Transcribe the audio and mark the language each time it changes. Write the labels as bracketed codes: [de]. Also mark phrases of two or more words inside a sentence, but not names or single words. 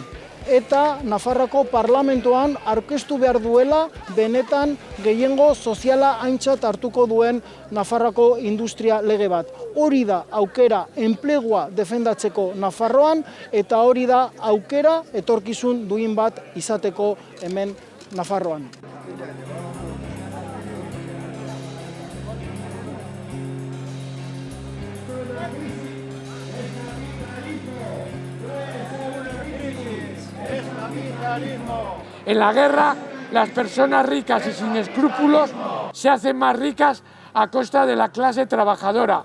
[eu] Eta Nafarroko parlamentoan aurkeztu behar duela benetan gehiengo soziala aintzat hartuko duen Nafarroko industria lege bat. Hori da aukera enplegua defendatzeko Nafarroan, eta hori da aukera etorkizun duin bat izateko hemen Nafarroan. [es] En la guerra, las personas ricas y sin escrúpulos se hacen más ricas a costa de la clase trabajadora.